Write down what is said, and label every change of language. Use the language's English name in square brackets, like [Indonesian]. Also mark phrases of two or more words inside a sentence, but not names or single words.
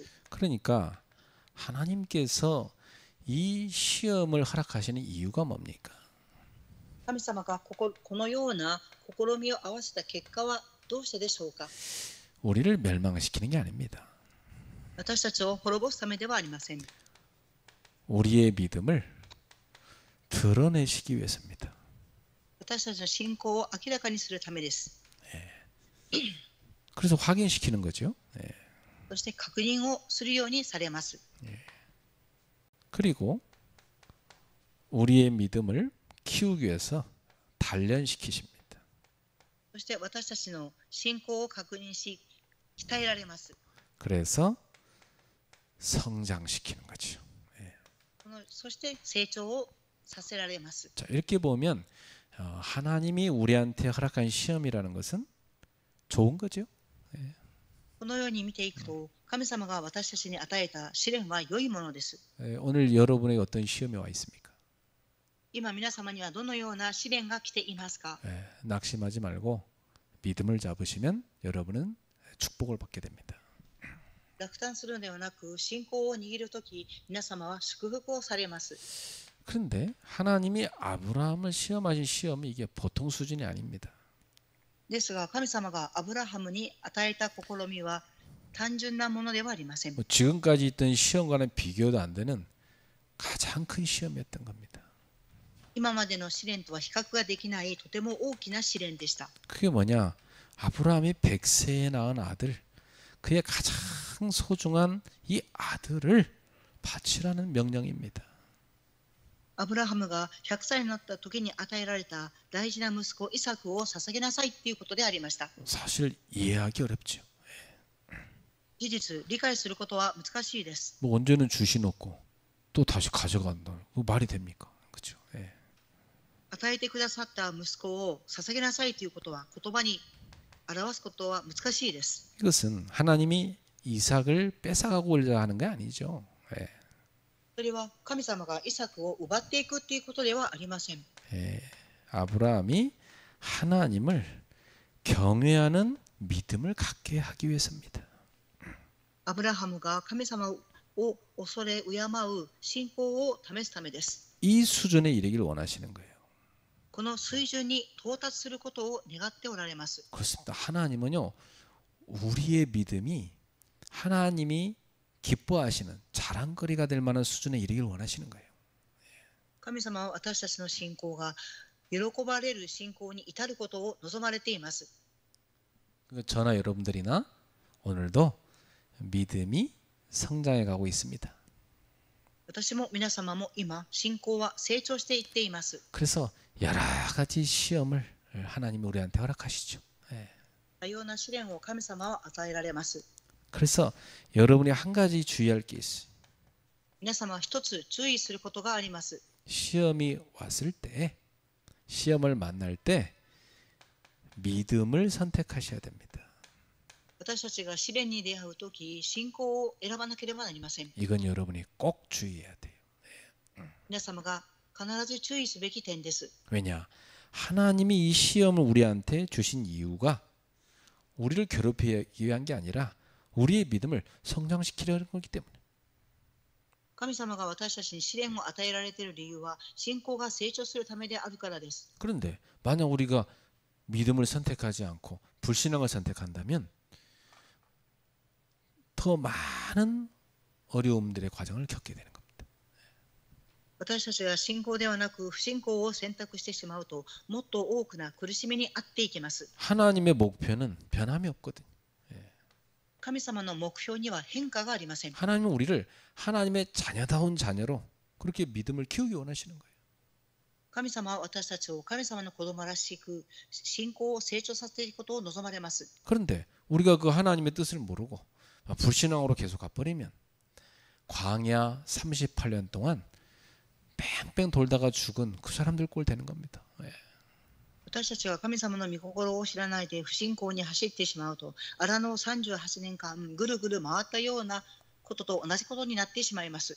[Korean] 그러니까 하나님께서 이 시험을 허락하시는 이유가 뭡니까? [Japanese] 神様がこのような試みを合わせた結果はどうしてでしょうか。 [Korean] 우리를 멸망시키는 게 아닙니다. [Japanese] 私たちを滅ぼすためではありません。 [Korean] 우리의 믿음을 드러내시기 위해서입니다. [Japanese] 私たちの信仰を明らかにするためです。 [Korean] 그래서 확인시키는 거죠. [Japanese] そして確認をするようにされます。 [Korean] 그리고 우리의 믿음을 키우기 위해서 단련시키십니다. [Japanese] そして私たちの信仰を確認し、鍛えられます。 [Korean] 그래서 성장시키는 거죠. [Japanese] そして成長をさせられます。 [Korean] 자, 이렇게 보면 하나님이 우리한테 허락한 시험이라는 것은 좋은 거죠. [Japanese] このように見ていくと、神様が私たちに与えた試練は良いものです。 [Korean] 오늘 여러분에게 어떤 시험이 와 있습니까? [Japanese] 今皆様にはどのような試練が来ていますか。 [Korean] 낙심하지 말고 믿음을 잡으시면 여러분은 축복을 받게 됩니다. [Japanese] 落胆するのではなく、信仰を握るとき、皆様は祝福をされます。 [Korean] 그런데 하나님이 아브라함을 시험하신 시험이 이게 보통 수준이 아닙니다. [Japanese] ですが、神様がアブラハムに与えた試みは単純なものではありません。 [Korean] 지금까지 있던 시험과는 비교도 안 되는 가장 큰 시험이었던 겁니다. [Japanese] 今までの試練とは比較ができないとても大きな試練でした。 [Korean] 그게 뭐냐? 아브라함이 100세에 낳은 아들, 그의 가장 소중한 이 아들을 바치라는 명령입니다. [Japanese] アブラハムが100歳になった時に与えられた大事な息子イサクを捧げなさいということでありました。 [Korean] 사실 이해하기 어렵죠. [Japanese] 事実、理解することは難しいです。 [Korean] 뭐 언제는 주시놓고 또 다시 가져간다. 그 말이 됩니까? 그렇죠. [Japanese] 与えてくださった息子を捧げなさいということは言葉に表すことは難しいです。 [Korean] 이것은 하나님이 이삭을 뺏어가고자 하는 게 아니죠. [Japanese] それは神様がイサクを奪っていくということではありません。 [Korean] 아브라함이 하나님을 경외하는 믿음을 갖게 하기 위해서입니다. [Japanese] アブラハムが神様を恐れ敬う信仰を試すためです。 [Korean] 이 수준에 이르기를 원하시는 거예요. [Japanese] この水準に到達することを願っておられます。 [Korean] 그렇습니다. 하나님은요, 우리의 믿음이 하나님이 기뻐하시는 자랑거리가 될 만한 수준에 이르길 원하시는 거예요. [Japanese] 神様は私たちの信仰が喜ばれる信仰に至ることを望まれています。 [Korean] 저나 여러분들이나 오늘도 믿음이 성장해 가고 있습니다. [Japanese] 私も皆様も今信仰は成長していっています。 [Korean] 그래서 여러 가지 시험을 하나님이 우리한테 허락하시죠. [Japanese] 多様な試練を神様は与えられます。 [Korean] 그래서 여러분이 한 가지 주의할 게 있어요. [Japanese] 皆様は一つ注意することがあります。 [Korean] 시험이 왔을 때, 시험을 만날 때 믿음을 선택하셔야 됩니다. [Japanese] 私たちが試練に出会うとき、信仰を選ばなければなりません。 [Korean] 이건 여러분이 꼭 주의해야 돼요. [Japanese] 皆様が必ず注意すべき点です。 [Korean] 왜냐? 하나님이 이 시험을 우리한테 주신 이유가 우리를 괴롭히기 위한 게 아니라 우리의 믿음을 성장시키려는 거기 때문에. [Japanese] 神様が私たちに試練を与えられている理由は信仰が成長するためであるからです。 [Korean] 그런데 만약 우리가 믿음을 선택하지 않고 불신앙을 선택한다면 더 많은 어려움들의 과정을 겪게 되는 겁니다. [Japanese] 私たちが信仰ではなく不信仰を選択してしまうと、もっと多くな苦しみに遭っていきます。 [Korean] 하나님의 목표는 변함이 없거든요. [Japanese] 神様の目標には変化がありません。 [Korean] 하나님은 우리를 하나님의 자녀다운 자녀로 그렇게 믿음을 키우기 원하시는 거예요. [Japanese] 神様は私たちを神様の子供らしく信仰を成長させていくことを望まれます。 [Korean] 그런데 우리가 그 하나님의 뜻을 모르고 불신앙으로 계속 가버리면 광야 38년 동안 뺑뺑 돌다가 죽은 그 사람들 꼴 되는 겁니다. [Japanese] 私たちが神様の御心を知らないで不信仰に走ってしまうと、荒野を38年間ぐるぐる回ったようなことと同じことになってしまいます。